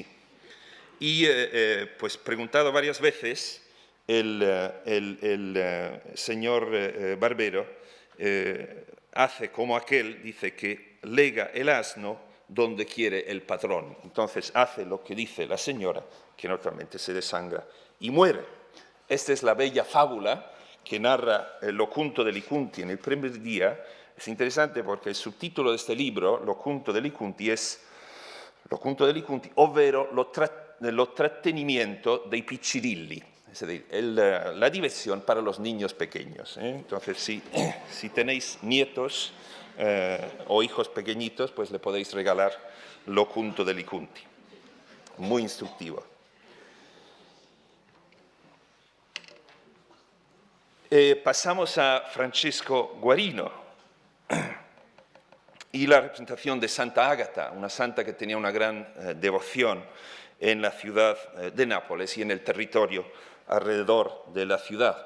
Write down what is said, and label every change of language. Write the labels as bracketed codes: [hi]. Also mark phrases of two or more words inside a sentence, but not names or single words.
[es] Y pues preguntado varias veces, el señor barbero hace como aquel, dice que lega el asno donde quiere el patrón. Entonces hace lo que dice la señora, que naturalmente se desangra y muere. Esta es la bella fábula que narra L'Ocunto dei Licunti en el primer día. Es interesante porque el subtítulo de este libro, L'Ocunto dei Licunti, es lo conto dei Conti, ovvero lo trattenimiento dei piccirilli, es decir, la diversión para los niños pequeños. Entonces, si tenéis nietos o hijos pequeñitos, pues le podéis regalar lo conto dei Conti. Muy instructivo. Pasamos a Francesco Guarino y la representación de Santa Ágata, una santa que tenía una gran devoción en la ciudad de Nápoles y en el territorio alrededor de la ciudad.